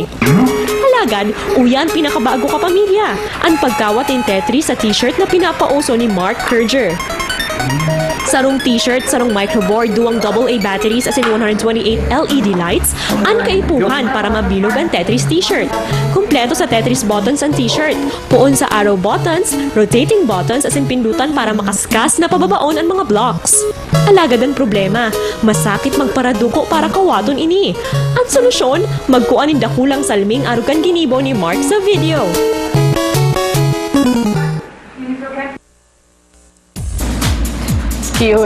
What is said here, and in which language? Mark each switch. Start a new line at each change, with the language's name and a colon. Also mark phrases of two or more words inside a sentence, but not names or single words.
Bikol: Halagad, uyan pinakabago ka pamilya, ang pagkawat ng Tetris sa t-shirt na pinapauso ni Mark Kerger. Sarong t-shirt, sarong microboard, duwang AA batteries asin 128
English: LED lights,
Bikol: ang kaipuhan para mabilog ang Tetris t-shirt. Kumpleto sa Tetris buttons ang t-shirt. Puon sa
English: arrow buttons, rotating buttons
Bikol: asin pindutan para makaskas na pababaon ang mga blocks. Alagad ang problema, masakit magparaduko para kawaton ini. Ang solusyon, magkuan ng dakulang salming arugan ginibo ni Mark sa video. Cute.